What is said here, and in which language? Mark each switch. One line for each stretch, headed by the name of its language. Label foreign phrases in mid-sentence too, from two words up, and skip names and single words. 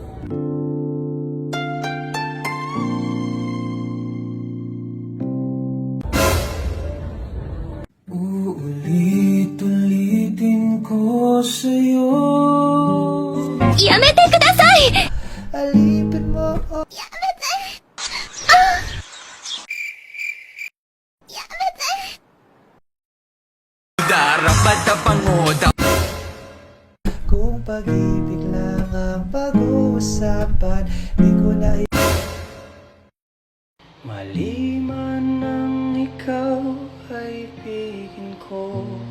Filipino: Uulit-ulitin ko sa'yo.
Japanese: やめてください。
Filipino: Alipin mo, oh. Kung pag-ibig lang ang pag-uusapan, di ko na mali man ang ikaw ay ibigin ko.